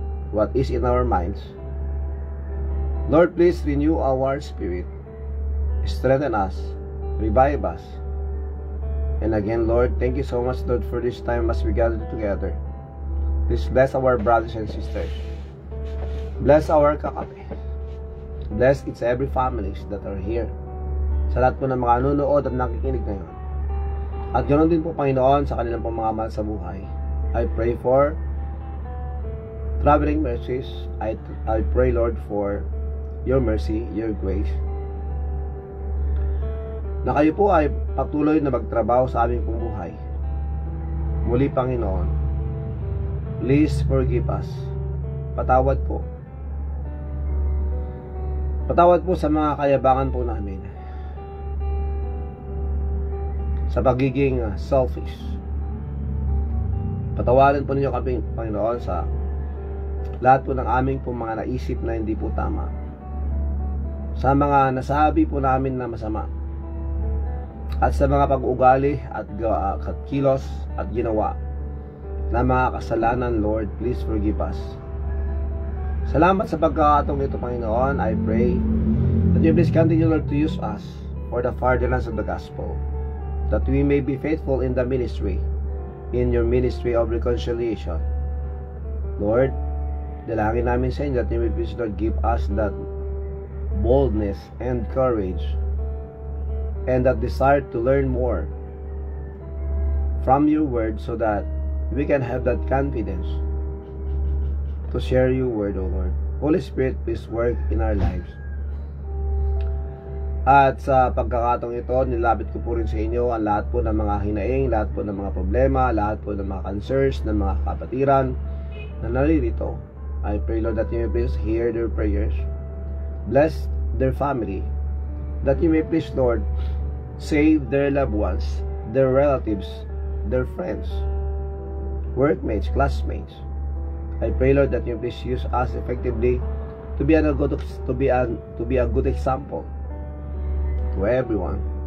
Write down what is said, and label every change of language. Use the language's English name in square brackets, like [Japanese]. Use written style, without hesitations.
[English] what is in our minds. Lord, please renew our spirit, strengthen us, revive us. And again, Lord, thank you so much, Lord, for this time as we gather together. Please bless our brothers and sisters. Bless our kakape. Bless each every families that are here. [Filipino] Sa lahat po ng mga nanonood at nakikinig ngayon. At ganoon din po, Panginoon, sa kanilang pong mga mahal sa buhay. [English] I pray for traveling mercies. I pray, Lord, for your mercy, your grace. [Filipino] Na kayo po ay patuloy na magtrabaho sa aming pong buhay. Muli, Panginoon, [English] please forgive us. [Filipino] Patawad po. Patawad po sa mga kayabangan po namin. Sa pagiging selfish. Patawarin po ninyo kami, Panginoon, sa lahat po ng aming po mga naisip na hindi po tama. Sa mga nasabi po namin na masama. At sa mga pag-ugali at kilos at ginawa na mga kasalanan, [English] Lord, please forgive us. [Filipino] Salamat sa pagkakataong ito, Panginoon. [English] I pray that you please continue, Lord, to use us for the furtherance of the gospel, that we may be faithful in the ministry, in your ministry of reconciliation. Lord, [Filipino] dalangin namin sa inyo [English] that you will please, Lord, give us that boldness and courage and that desire to learn more from your word, so that we can have that confidence to share your word, O Lord. Holy Spirit, please work in our lives. [Filipino] At sa pagkakataong ito, nilapit ko po rin sa inyo ang lahat po ng mga hinaing, lahat po ng mga problema, lahat po ng mga concerns ng mga kapatiran na naririto. [English] I pray, Lord, that you may please hear their prayers. Bless their family, that you may please, Lord, save their loved ones, their relatives, their friends, workmates, classmates. I pray, Lord, that you please use us effectively to be a good example to everyone.